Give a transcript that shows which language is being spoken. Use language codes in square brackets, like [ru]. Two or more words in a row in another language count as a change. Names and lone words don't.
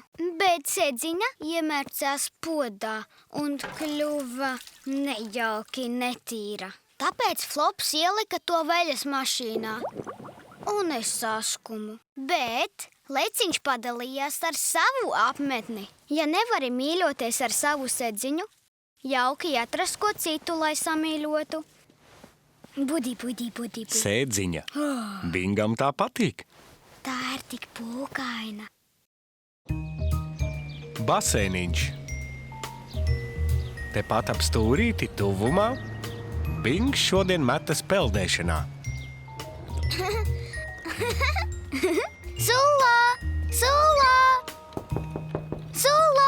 [lv] Bet sedziņa iemērcās podā un kļuva nejauki netīra. Tāpēc Flops ielika to veļas mašīnā. Un es saskumu. Bet leciņš padalījās ar savu apmetni. Ja nevari mīļoties ar savu sedziņu, jauki atrast ko citu, lai samīļotu. Budi. Sēdziņa. Bingam tā patīk. Tā ir tik pūkaina. Basēniņš. Tepat ap stūrīti tuvumā. Bings šodien metas peldēšanā. Sula!